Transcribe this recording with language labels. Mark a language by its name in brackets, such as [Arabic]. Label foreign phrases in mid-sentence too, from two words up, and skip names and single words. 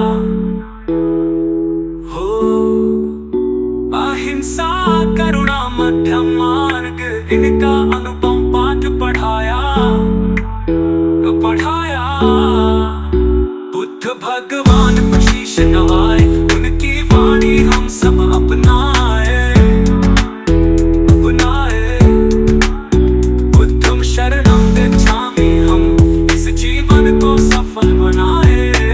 [Hindi] हो अहिंसा करुणा मध्यम मार्ग, इनका अनुपम पाठ पढ़ाया। बुद्ध भगवान पर शीश नवाए, उनकी वाणी हम सब अपनाए। [Pali] बुद्धं शरणं गच्छामि, [Hindi] हम इस जीवन को सफल बनाए।